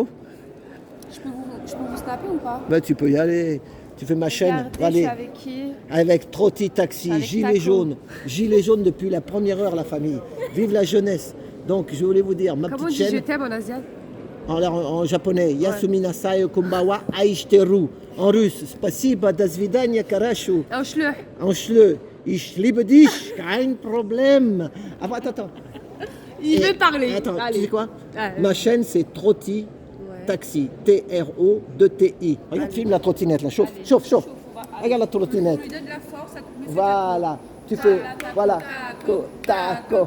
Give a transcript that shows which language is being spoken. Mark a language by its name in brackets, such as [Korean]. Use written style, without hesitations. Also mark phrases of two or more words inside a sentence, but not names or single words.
[French] Je peux vous snapper ou pas? bah, tu peux y aller. Tu fais ma chaîne. Regardez, je Allez. suis avec qui? Avec Trotti Taxi, Avec gilet Taco. jaune. Gilet jaune depuis la première heure, la famille. Vive la jeunesse. Donc, je voulais vous dire, ma Comment on petite dit je chaîne, t'aime en asiat? en japonais, [Japanese] やすみな さよ こんばんは 愛してる. [French] En russe, [Russian] Спасибо до свидания хорошо. [French] En schleur. En schleu, [German] ich liebe dich, kein Problem. [French] Attends. Il Et- veut parler. Attends, tu Allez. sais quoi? Ah, Ma chaîne, c'est Trotti Ouais. Taxi. T-R-O-2-T-I. Regarde, filme la trottinette là. Chauffe, chauffe. Regarde la trottinette. On lui donne de la force, ça coupe le Voilà. Tu fais, voilà. Taco.